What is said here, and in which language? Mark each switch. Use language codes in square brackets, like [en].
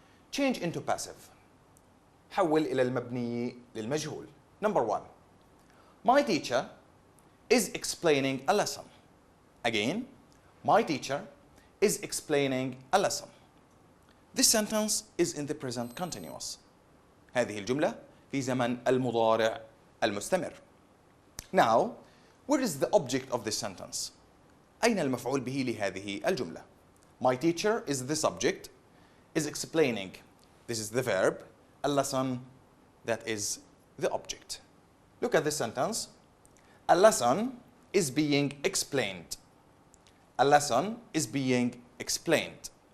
[en] Change into passive. [ar] حول إلى المبني للمجهول. [en] Number 1. My teacher is explaining a lesson. Again, my teacher is explaining a lesson. This sentence is in the present continuous. [ar] هذه الجملة في زمن المضارع المستمر. [en] Now, where is the object of this sentence? [ar] أين المفعول به لهذه الجملة? [en] My teacher is the subject, is explaining. This is the verb. A lesson, that is the object. Look at this sentence. A lesson is being explained. A lesson is being explained.